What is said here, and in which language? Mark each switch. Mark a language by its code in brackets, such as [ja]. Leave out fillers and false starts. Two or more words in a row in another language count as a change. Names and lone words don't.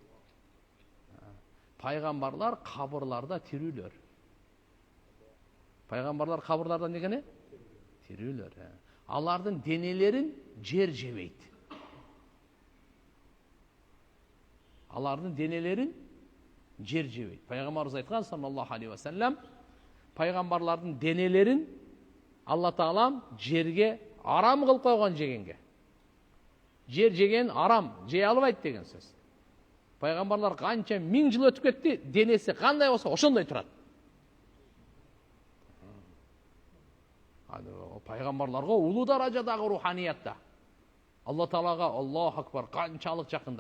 [ky] Пайгамбарлар кабырларда тирүүлөр. Пайгамбарлар кабырларда эмне? Тирүүлөр. Алардын денелерин жер жебейт. Алардын денелерин жер жебейт. Пайгамбарыбыз айткан [ar] صلى الله عليه وسلم, [ky] пайгамбарлардын денелерин Алла Таалам жерге арам кылып койгон жегенге. Жер жеген арам, жей албайт деген сөз. Пайгамбарлар канча 1000 жыл өтүп кетти, денеси кандай болсо ошондой турат. Пайгамбарларга улуу даражадагы руханиятта Алла Таалага [ar] الله أكبر [ky] канчалык жакындар.